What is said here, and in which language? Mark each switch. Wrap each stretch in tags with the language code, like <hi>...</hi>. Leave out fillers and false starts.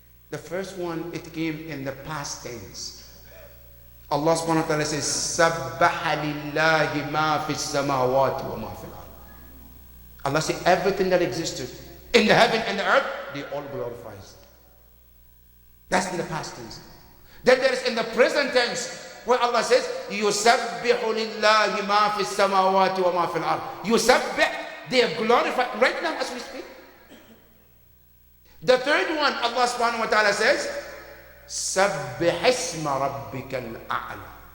<en>The first one, it came in the past tense.</en> <ar>Allah subhanahu wa ta'ala says, سَبَّحَ لِلَّهِ مَا فِي السَّمَاوَاتِ وَمَا فِي الْأَرْضِ.</ar> <en>Allah said everything that existed in the heaven and the earth, they all glorifies. That's in the past tense. Then there is in the present tense, where Allah says,</en> <ar>يُسَبِّحُ لِلَّهِ مَا فِي السَّمَاوَاتِ وَمَا فِي الْأَرْضِ. يُسَبِّح,</ar> <en>they are glorified right now as we speak. The third one, Allah subhanahu wa ta'ala says,</en> <ar>سَبِّحِ اسْمَ رَبِّكَ الْأَعْلَى.</ar>